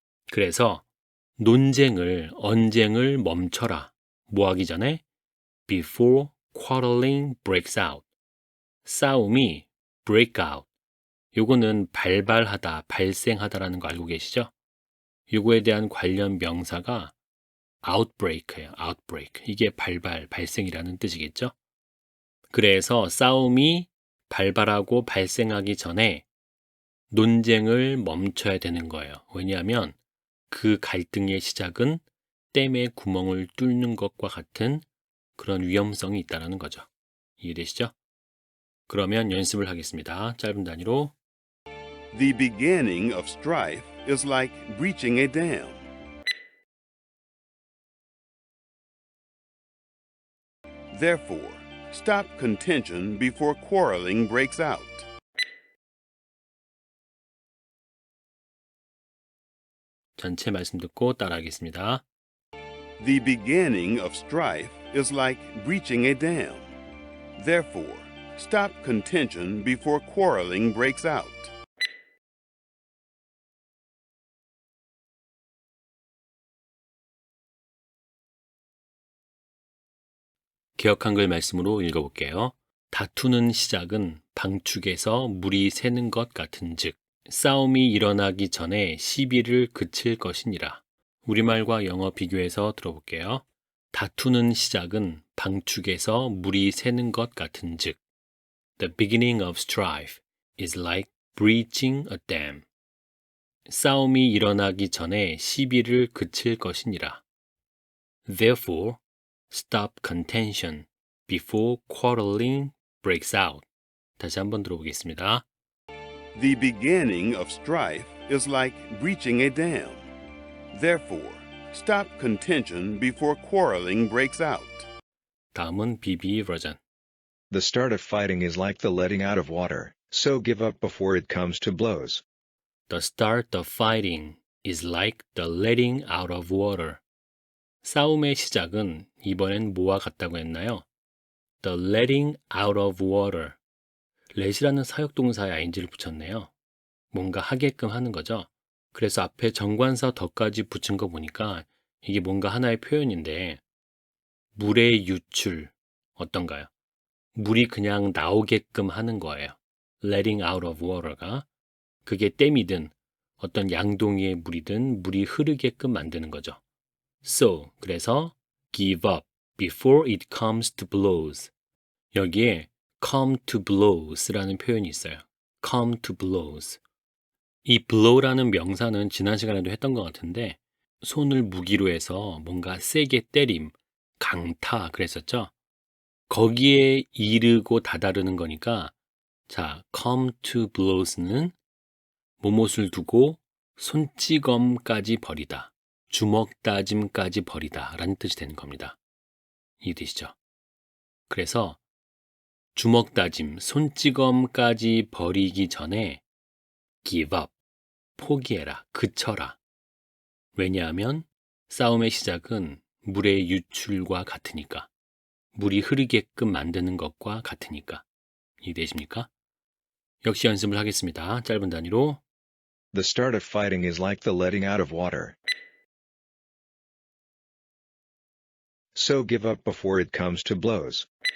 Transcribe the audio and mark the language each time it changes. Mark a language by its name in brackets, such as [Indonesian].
[Korean] 그래서 논쟁을, 언쟁을 멈춰라. 뭐 하기 전에? [English] Before quarreling breaks out. [Korean] 싸움이 [English] break out. [Korean] 요거는 발발하다, 발생하다라는 거 알고 계시죠? 요거에 대한 관련 명사가 outbreak예요. [English] outbreak. [Korean] 이게 발발, 발생이라는 뜻이겠죠? 그래서 싸움이 발발하고 발생하기 전에 논쟁을 멈춰야 되는 거예요. 왜냐하면 그 갈등의 시작은 댐의 구멍을 뚫는 것과 같은 그런 위험성이 있다는 거죠. 이해되시죠? 그러면 연습을 하겠습니다. 짧은 단위로. [English] The beginning of strife is like breaching a dam. Therefore, stop contention before quarreling breaks out. [Korean] 전체 말씀 듣고 따라하겠습니다. [English] The beginning of strife is like breaching a dam. Therefore, stop contention before quarreling breaks out. [Korean] 개역 한글 말씀으로 읽어볼게요. 다투는 시작은 방축에서 물이 새는 것 같은즉 싸움이 일어나기 전에 시비를 그칠 것이니라. 우리말과 영어 비교해서 들어볼게요. 다투는 시작은 방축에서 물이 새는 것 같은즉 [English] The beginning of strife is like breaching a dam. [Korean] 싸움이 일어나기 전에 시비를 그칠 것이니라. [English] Therefore, stop contention before quarreling breaks out. [Korean] 다시 한번 들어보겠습니다. [English] The beginning of strife is like breaching a dam. Therefore, stop contention before quarreling breaks out. [Korean] 다음은 BB 버전. [English] The start of fighting is like the letting out of water, so give up before it comes to blows. The start of fighting is like the letting out of water. [Korean] 싸움의 시작은 이번엔 뭐와 같다고 했나요? [English] The letting out of water. [Korean] let이라는 사역동사에 ing를 붙였네요. 뭔가 하게끔 하는 거죠. 그래서 앞에 정관사 더까지 붙인 거 보니까 이게 뭔가 하나의 표현인데 물의 유출, 어떤가요? 물이 그냥 나오게끔 하는 거예요. [English] letting out of water [Korean] 가 그게 댐이든 어떤 양동이의 물이든 물이 흐르게끔 만드는 거죠. [English] So, [Korean] 그래서 [English] give up before it comes to blows. [Korean] 여기에 come to blows라는 표현이 있어요. [English] come to blows. [Korean] 이 blow라는 명사는 지난 시간에도 했던 것 같은데 손을 무기로 해서 뭔가 세게 때림, 강타 그랬었죠. 거기에 이르고 다다르는 거니까 자, [English] come to blows [Korean] 는 못을 두고 손찌검까지 버리다, 주먹 다짐까지 버리다 라는 뜻이 되는 겁니다. 이해되시죠? 그래서 주먹 다짐, 손찌검까지 버리기 전에 [English] give up, [Korean] 포기해라, 그쳐라. 왜냐하면 싸움의 시작은 물의 유출과 같으니까. 물이 흐르게끔 만드는 것과 같으니까. 이해되십니까? 역시 연습을 하겠습니다. 짧은 단위로. [English] The start of fighting is like the letting out of water. So give up before it comes to blows.